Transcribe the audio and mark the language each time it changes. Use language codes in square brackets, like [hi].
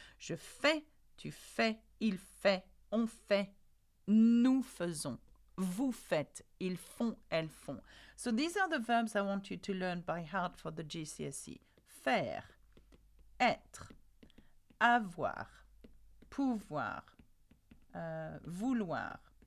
[fr] Je fais, tu fais, il fait, on fait, nous faisons. Vous faites, ils font, elles font. [en] So these are the verbs I want you to learn by heart for the GCSE. [fr] Faire, être, avoir, pouvoir, vouloir.